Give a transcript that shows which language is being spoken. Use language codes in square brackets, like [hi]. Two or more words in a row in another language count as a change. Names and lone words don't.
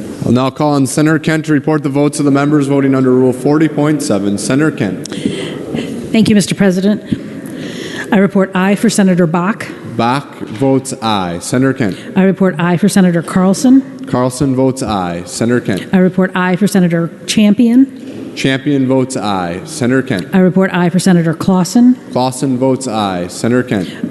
[en] I'll now call on Senator Kent to report the votes of the members voting under Rule 40.7. Senator Kent. Thank you, Mr. President. I report aye for Senator Bach. Bach votes aye. Senator Kent. I report aye for Senator Carlson. Carlson votes aye. Senator Kent. I report aye for Senator Champion. Champion votes aye. Senator Kent. I report aye for Senator Clausen. Clausen votes aye. Senator Kent.